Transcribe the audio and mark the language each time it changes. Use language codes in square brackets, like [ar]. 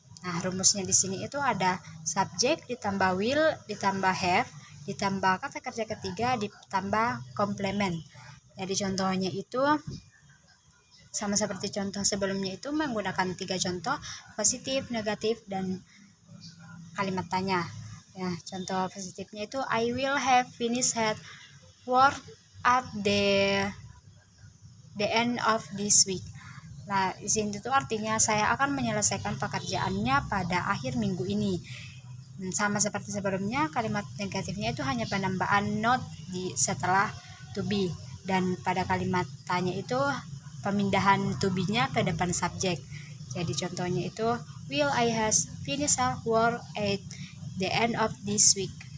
[id] Nah, rumusnya di sini itu ada subjek ditambah will ditambah have ditambah kata kerja ketiga ditambah komplement. Jadi contohnya itu sama seperti contoh sebelumnya, itu menggunakan 3 contoh, positif, negatif, dan kalimat tanya. Ya, contoh positifnya itu [en] I will have finished work at the end of this week. [id] Nah, di sini itu artinya saya akan menyelesaikan pekerjaannya pada akhir minggu ini. Sama seperti sebelumnya, kalimat negatifnya itu hanya penambahan not di setelah to be, dan pada kalimat tanya itu pemindahan to be-nya ke depan subjek. Jadi contohnya itu [en] will I has finished work at the end of this week.